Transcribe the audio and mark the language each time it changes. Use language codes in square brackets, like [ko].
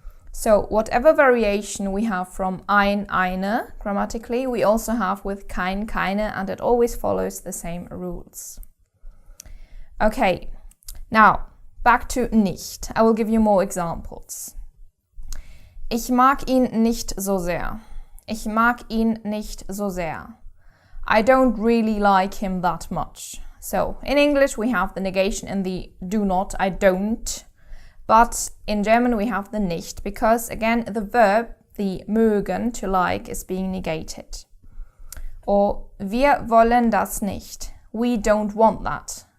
[en] So whatever variation we have from ein, eine, grammatically, we also have with kein, keine, and it always follows the same rules. Okay, now back to nicht. I will give you more examples. [de] Ich mag ihn nicht so sehr. Ich mag ihn nicht so sehr. [en] I don't really like him that much. So, in English we have the negation in the do not, I don't. But in German we have the nicht, because again the verb, the mögen, to like, is being negated. Or, [de] wir wollen das nicht. [en] We don't want that.